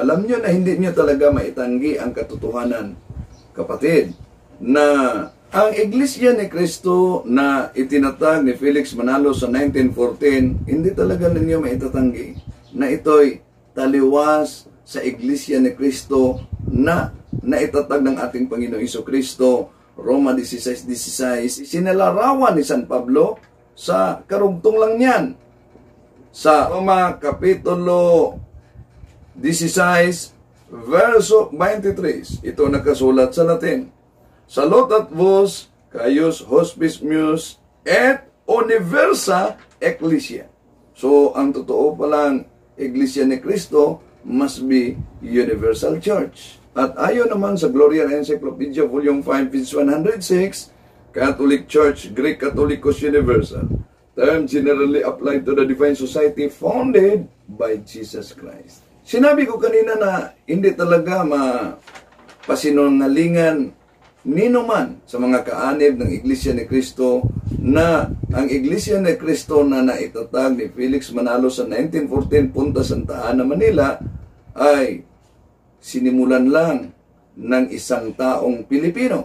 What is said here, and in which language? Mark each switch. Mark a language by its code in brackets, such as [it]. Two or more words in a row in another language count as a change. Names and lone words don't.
[tl] Alam nyo na hindi nyo talaga maitanggi ang katotohanan, kapatid, na ang Iglesia ni Cristo na itinatag ni Felix Manalo sa 1914, hindi talaga ninyo maitatanggi na ito'y taliwas sa Iglesia ni Cristo na naitatag ng ating Panginoong Jesucristo, Roma 16:16, sinalarawan ni San Pablo sa karugtong lang niyan. Sa Roma Kapitulo 16, verso 23, ito nakasulat sa Latin. [la] Salutat vos, caius hospes meus, et universa ecclesia. [tl] So, ang totoo palang Iglesia ni Cristo [en] must be universal church. [tl] At ayon naman sa [en] Gloriae Encyclopedia, Volume 5, page 106, Catholic Church, Greek Catholicos Universal, term generally applied to the divine society founded by Jesus Christ. [tl] Sinabi ko kanina na hindi talaga mapasinungalingan nino man sa mga kaanib ng Iglesia ni Cristo na ang Iglesia ni Cristo na naitatag ni Felix Manalo sa 1914 Punta Santa Ana, Manila ay sinimulan lang ng isang taong Pilipino.